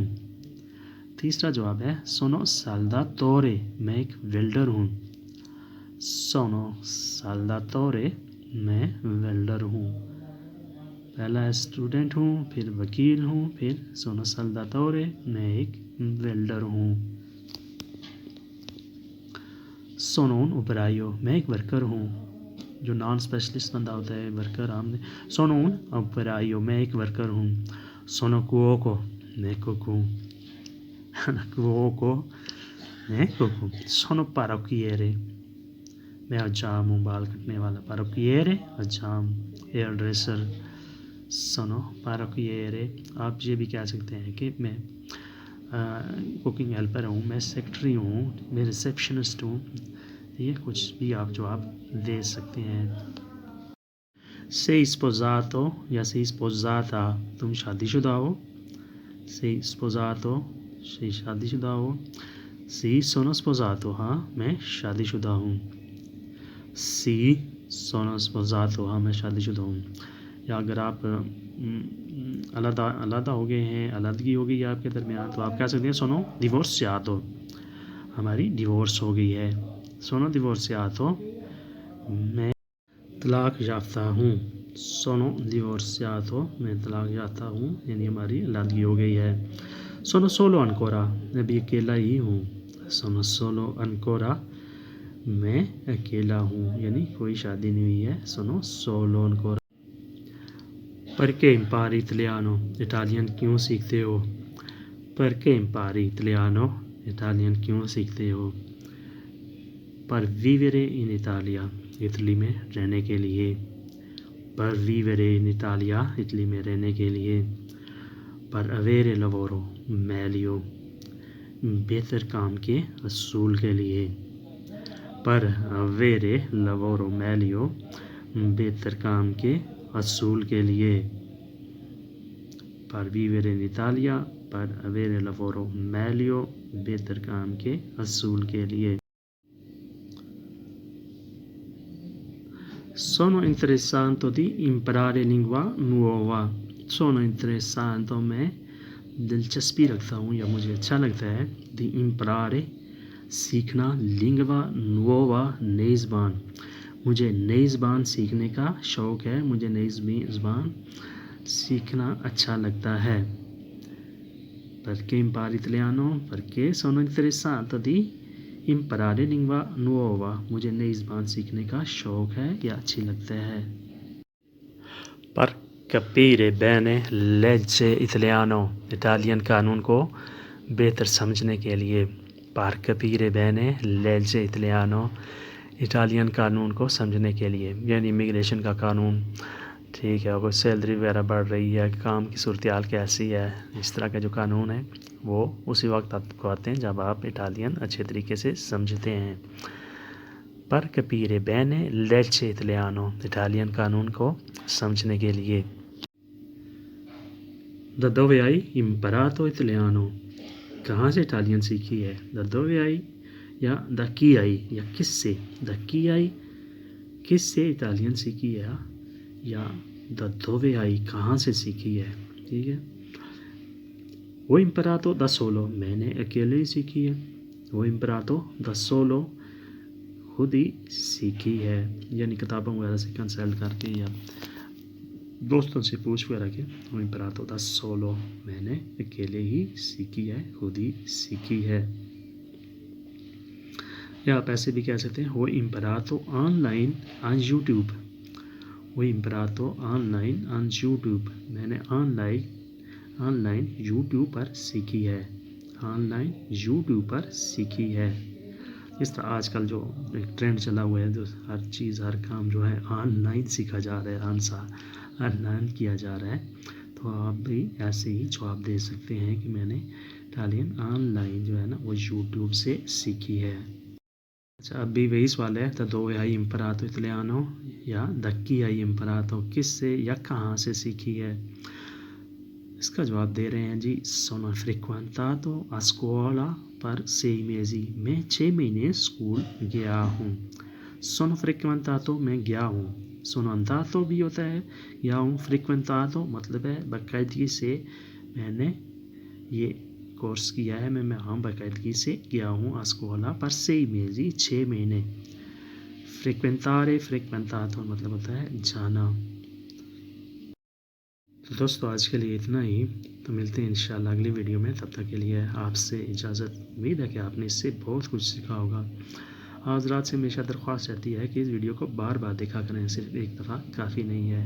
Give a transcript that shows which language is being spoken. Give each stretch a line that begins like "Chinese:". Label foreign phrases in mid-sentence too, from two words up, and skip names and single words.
Hindi: तीसरा जवाब है
Italian: sono saldatore
Hindi: मैं एक वेल्डर हूँ।
Italian: sono saldatore
Hindi: मैं वेल्डर हूँ। पहला है स्टूडेंट हूँ, फिर वकील हूँ, फिर
Italian: sono saldatore
Hindi: मैं एक वेल्डर हूँ।
Italian: sono un operaio
Hindi: मैं एक वर्कर हूँ। जो नॉन स्पेशलिस्ट बंदा होता है वर्कर आम
Italian: sono un operaio
Hindi: मैं एक वर्कर हूँ।
Italian: sono cuoco
Hindi: मैं कुक हूँ। कुओको मैं कुक हूँ।
Italian: sono parrucchiere
Hindi: मैं हजाम हूँ, बाल कटने वाला। पारोकिएरे हजाम, हेयर ड्रेसर।
Italian: sono parrucchiere
Hindi: आप ये भी कह सकते हैं कि मैं कुकिंग हेल्पर हूँ, मैं सेक्रेटरी हूँ, मैं रिसेप्शनिस्ट हूँ। ये कुछ भी आप जवाब दे सकते हैं।
Italian: sei sposato
Hindi: या
Italian: sei sposata
Hindi: तुम शादीशुदा हो।
Italian: sei sposato sei
Hindi: शादीशुदा हो।
Italian: sì sono sposato
Hindi: हाँ मैं शादीशुदा हूँ।
Italian: sì sono sposato
Hindi: हाँ मैं शादीशुदा हूँ। या अगर आप अलग हो गए हैं, अलदगी हो गई है आपके दरमियान, तो आप कह सकते हैं
Italian: sono divorziato
Hindi: हमारी डिवोर्स हो गई है।
Italian: sono divorziato
Hindi: मैं तलाक याफ्ता हूँ।
Italian: sono divorziato
Hindi: मैं तलाक याफ्ता हूँ, यानी हमारी अलदगी हो गई है।
Italian: sono solo ancora
Hindi: मैं भी अकेला ही हूँ।
Italian: sono solo ancora
Hindi: मैं अकेला हूँ, यानी कोई शादी नहीं हुई है।
Italian: sono solo ancora. Perché impari italiano
Hindi: इटालियन क्यों सीखते हो?
Italian: Perché impari italiano
Hindi: इटालियन क्यों सीखते हो?
Italian: per vivere in Italia
Hindi: इटली में रहने के लिए।
Italian: per vivere in Italia
Hindi: इटली में रहने के लिए।
Italian: per avere lavoro meglio
Hindi: बेहतर काम के असूल के लिए।
Italian: per avere lavoro meglio
Hindi: बेहतर काम के असूल के लिए।
Italian: per vivere in Italia per avere lavoro meglio
Hindi: बेहतर काम के असूल के लिए।
Italian: Sono interessato di imparare lingua nuova। Sono interessato
Hindi: मैं दिलचस्पी रखता हूँ या मुझे अच्छा लगता है
Italian: di imparare
Hindi: सीखना,
Italian: lingua nuova
Hindi: नई ज़बान। मुझे नई ज़बान सीखने का शौक़ है, मुझे नई ज़बान सीखना अच्छा लगता है।
Italian: Perché impari italiano? Perché sono interessato di imparare lingua nuova
Hindi: मुझे नई ज़बान सीखने का शौक़ है या अच्छी लगता है।
Italian: per capire bene legge italiano
Hindi: इटालियन कानून को बेहतर समझने के लिए।
Italian: per capire bene legge italiano
Hindi: इटालियन कानून को समझने के लिए, यानी इमिग्रेशन का कानून। ठीक है, अगर सैलरी वगैरह बढ़ रही है, काम की सूरत-हाल कैसी है, इस तरह का जो कानून है वो उसी वक्त आपको आते हैं जब आप इटालियन अच्छे तरीके से समझते हैं।
Italian: per capire bene legge italiano
Hindi: इटालियन कानून को समझने के लिए।
Italian: Da dove hai imparato italiano
Hindi: कहाँ से इटालियन सीखी है?
Italian: Da dove hai या da chi hai
Hindi: या किससे?
Italian: Da chi hai
Hindi: किससे इटालियन सीखी है, या
Italian: da dove hai
Hindi: कहाँ से सीखी है। ठीक है।
Italian: ho imparato da solo
Hindi: मैंने अकेले ही सीखी है।
Italian: ho imparato da solo
Hindi: खुद ही सीखी है, यानी किताबों वगैरह से कंसल्ट करके या दोस्तों से पूछ वगैरह के
Italian: ho imparato da solo,
Hindi: मैंने अकेले ही सीखी है, खुद ही सीखी है। या आप ऐसे भी कह सकते हैं
Italian: ho imparato online
English: on YouTube,
Italian: ho imparato online
English: on YouTube,
Hindi: मैंने ऑनलाइन YouTube पर सीखी है, ऑनलाइन YouTube पर सीखी है। इस तरह आजकल जो एक ट्रेंड चला हुआ है, जो हर चीज़ हर काम जो है ऑनलाइन सीखा जा रहा है, ऑनलाइन किया जा रहा है, तो आप भी ऐसे ही जवाब दे सकते हैं कि मैंने इटालियन ऑनलाइन जो है ना वो यूट्यूब से सीखी है। अच्छा, अब भी वही सवाल है, तो
Italian: do hai imparato italiano
Hindi: या
Italian: da chi hai imparato,
Hindi: किस से या कहाँ से सीखी है। इसका जवाब दे रहे हैं जी,
Italian: sono frequentato a scuola per 6 mesi,
Hindi: मैं 6 महीने स्कूल गया हूँ।
Italian: sono frequentato
Hindi: मैं गया हूँ,
Italian: sono andato
Hindi: भी होता है, गया हूँ, frequentato मतलब है बाकायदगी से मैंने ये कोर्स किया है, मैं हाँ बाकायदगी से गया हूँ,
Italian: a scuola per 6 mesi 6 महीने।
Hindi: frequentato मतलब होता है जाना। तो दोस्तों आज के लिए इतना ही, तो मिलते हैं इंशाल्लाह अगली वीडियो में। तब तक के लिए आपसे इजाज़त, उम्मीद है कि आपने इससे बहुत कुछ सीखा होगा। हज़रात से हमेशा दरख्वास्त रहती है कि इस वीडियो को बार बार देखा करें, सिर्फ एक दफ़ा काफ़ी नहीं है।